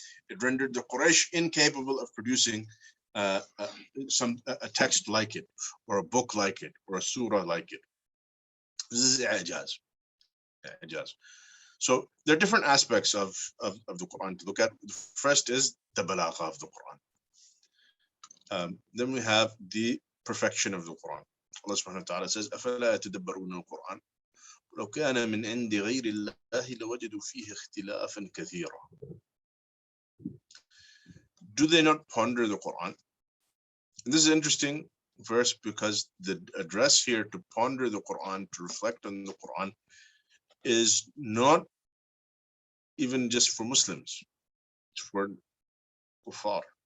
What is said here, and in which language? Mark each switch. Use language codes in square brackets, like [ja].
[en] It rendered the Quraysh incapable of producing a text like it, or a book like it, or a surah like it. This is ijaz. So there are different aspects of the Quran to look at. The first is the balagha of the Quran. Then we have the perfection of the Quran. Allah subhanahu wa ta'ala says, [ar] أَفَلَا يَتَدَبَّرُونَ الْقُرْآنَ لَوْ كَانَ مِنْ عِنْدِ غَيْرِ اللَّهِ لَوَجَدُوا فِيهِ اخْتِلَافًا كَثِيرًا. [en] Do they not ponder the Quran? And this is an interesting verse, because the address here to ponder the Quran, to reflect on the Quran, is not even just for Muslims, it's for kuffar.